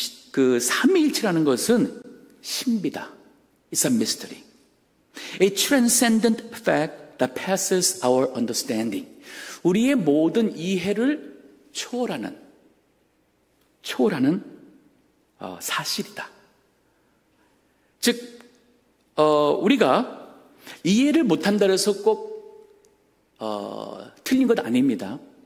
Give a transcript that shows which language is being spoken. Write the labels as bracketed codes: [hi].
[ko] 그 삼위일체라는 것은 신비다. [en] It's a mystery. A transcendent fact that passes our understanding. [ko] 우리의 모든 이해를 초월하는 사실이다. 즉, 우리가 이해를 못한다 해서 꼭 틀린 것 아닙니다.